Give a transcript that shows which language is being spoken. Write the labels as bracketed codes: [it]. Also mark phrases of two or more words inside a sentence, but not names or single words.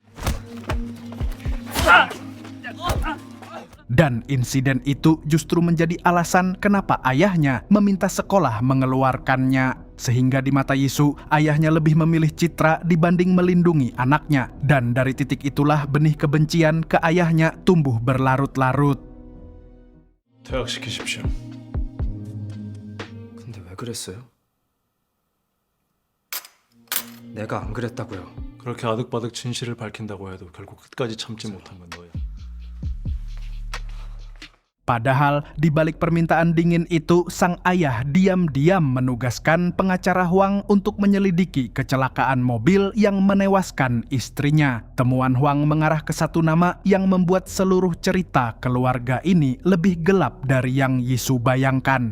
[id] Dan insiden itu justru menjadi alasan kenapa ayahnya meminta sekolah mengeluarkannya. Sehingga di mata Yisu, ayahnya lebih memilih citra dibanding melindungi anaknya. Dan dari titik itulah benih kebencian ke ayahnya tumbuh berlarut-larut. [ko] 퇴학시키십시오. 근데 왜 그랬어요? 내가 안 그랬다고요. 그렇게 아득바득 진실을 밝힌다고 해도 결국 끝까지 참지 못한 건 너야. [id] Padahal di balik permintaan dingin itu, sang ayah diam-diam menugaskan pengacara Huang untuk menyelidiki kecelakaan mobil yang menewaskan istrinya. Temuan Huang mengarah ke satu nama yang membuat seluruh cerita keluarga ini lebih gelap dari yang Yisu bayangkan.